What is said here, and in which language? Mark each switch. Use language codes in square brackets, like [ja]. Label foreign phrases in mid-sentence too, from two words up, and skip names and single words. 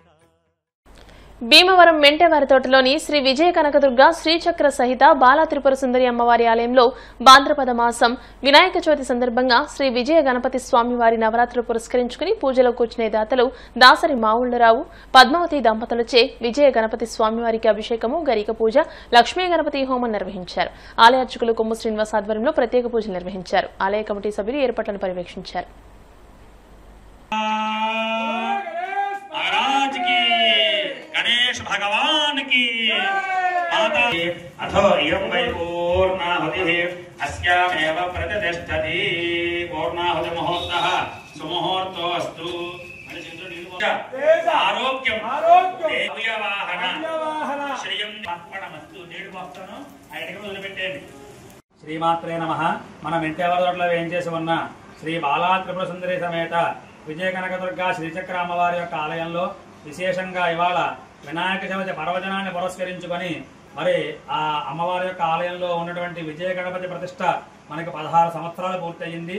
[te] భీమవరం మెంటేవారి తోటలోని శ్రీ విజయ కనకదుర్గ శ్రీచక్ర సహిత బాలా త్రిపుర సుందరి అమ్మవారి ఆలయంలో భాద్రపద మాసం వినాయక చవితి సందర్భంగా శ్రీ విజయ గణపతి స్వామివారి నవరాత్రులు పురస్కరించుకుని పూజలో కూర్చునే దాతలు దాసరి మావుళ్లరావు, పద్మావతి దంపతులచే విజయ గణపతి స్వామివారికి అభిషేకము, గరిక పూజ, లక్ష్మీ గణపతి హోమం నిర్వహించారు. ఆలయ అర్చకులు కొమ్ము శ్రీనివాస్ ఆధ్వర్యంలో ప్రత్యేక పూజలు నిర్వహించారు. ఆలయ కమిటీ సభ్యులు ఏర్పాట్లను పర్యవేక్షించారు. [hi] गणेश भगवान की [sa] अथो इयं वै पूर्णाहुतिः अस्यामेव प्रतिष्ठति पूर्णाहुतिमुहूर्तः सुमुहूर्तोऽस्तु आरोग्यं देववाहन श्रियं अर्पणमस्तु [te] నీడు మొత్తను ఆయనకి వదిలిపెట్టండి. [sa] श्रीमात्रे नमः. [te] మనం ఇంటెవరలో ఏం చేసి ఉన్న శ్రీ బాలా త్రిపుర సుందరి సమేత విజయ కనకదుర్గ శ్రీచక్ర అమ్మవారి యొక్క ఆలయంలో విశేషంగా ఇవాళ వినాయక చవితి పర్వదినాన్ని పురస్కరించుకొని మరి ఆ అమ్మవారి యొక్క ఆలయంలో ఉన్నటువంటి విజయ గణపతి ప్రతిష్ట మనకి 16 సంవత్సరాలు పూర్తయింది.